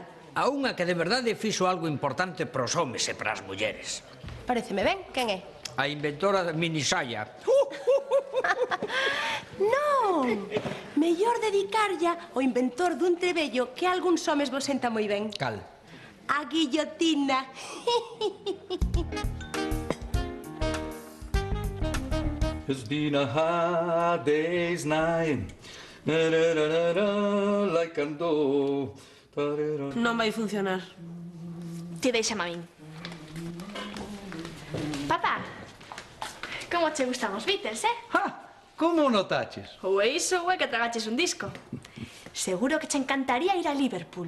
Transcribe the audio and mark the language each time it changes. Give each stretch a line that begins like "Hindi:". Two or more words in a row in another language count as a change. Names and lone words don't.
Galician: A unha que de verdade fixo algo importante pros homes e pras mulleres. Pareceme ben, quen é? A inventora de minisaya. Non! Mellor dedicarlla ao inventor dun trebello que a algúns homes vos senta moi ben. Cal? A guillotina.
English: It's been a hard day's night. Like ando.
Galician: Non vai funcionar. Ti deixame a min. Papá, como che gustan os Beatles, Como notaches? Ou é iso ou é que tragaches un disco. Seguro que che encantaría ir a Liverpool.